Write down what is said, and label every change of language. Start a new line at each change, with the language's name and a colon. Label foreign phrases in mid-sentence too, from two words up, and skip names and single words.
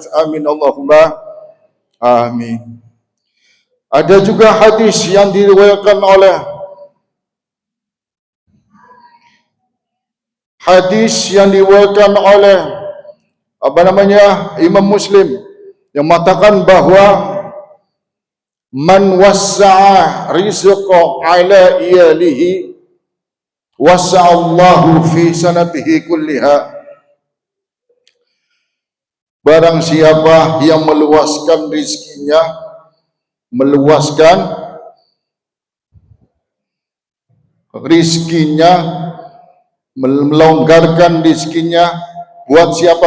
Arabic: آمين اللهم آمين.
Indonesian: Ada juga hadis yang diriwayatkan oleh Imam Muslim yang mengatakan bahwa
Arabic: من وسع رزقا على عياله وسع الله في سنته كلها.
Indonesian: Barang siapa yang meluaskan rizkinya, melonggarkan rizkinya buat siapa?